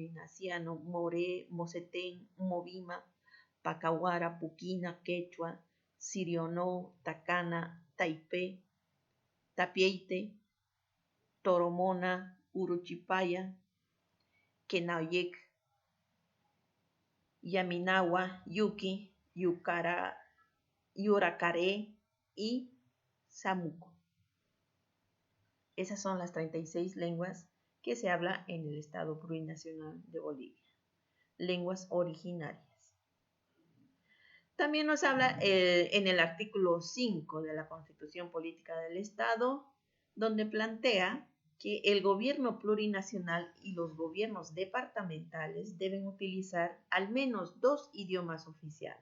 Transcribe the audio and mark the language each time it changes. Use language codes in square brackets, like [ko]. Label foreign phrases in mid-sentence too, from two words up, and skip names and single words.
[es] ignaciano, moré, mocetén, movima, pacahuara, puquina, quechua, sirionó, tacana, taipé, tapieite, toromona, uruchipaya, kenayek, yaminawa, yuki, yuracaré y samuco. Esas son las 36 lenguas que se habla en el Estado Plurinacional de Bolivia. Lenguas originarias. También nos habla en el artículo 5 de la Constitución Política del Estado, donde plantea que el gobierno plurinacional y los gobiernos departamentales deben utilizar al menos 2 idiomas oficiales.